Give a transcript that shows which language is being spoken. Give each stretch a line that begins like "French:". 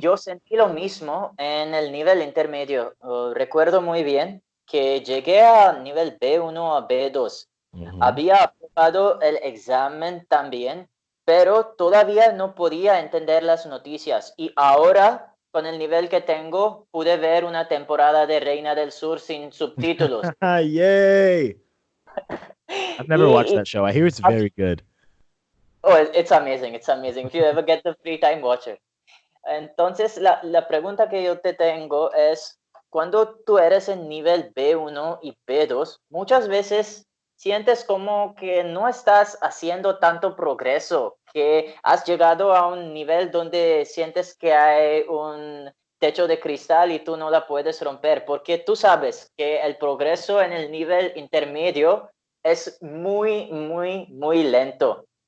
Spanish: yo sentí lo mismo en el nivel intermedio. Recuerdo muy bien que llegué a nivel B1 a B2. ujú. Había aprobado el examen también, pero todavía no podía entender las noticias. Y ahora, con el nivel que tengo, pude ver una temporada de Reina del Sur sin subtítulos.
English: Yay! I've never watched
Spanish: Y
English: that show. I hear it's very good. oh, it's amazing, it's amazing. If you ever get the free time, watch it.
Spanish: Entonces, la pregunta que yo te tengo es, cuando tú eres en nivel B1 y B2, muchas veces sientes como que no estás haciendo tanto progreso, que has llegado a un nivel donde sientes que hay un techo de cristal y tú no la puedes romper, porque tú sabes que el progreso en el nivel intermedio es muy, muy, muy lento.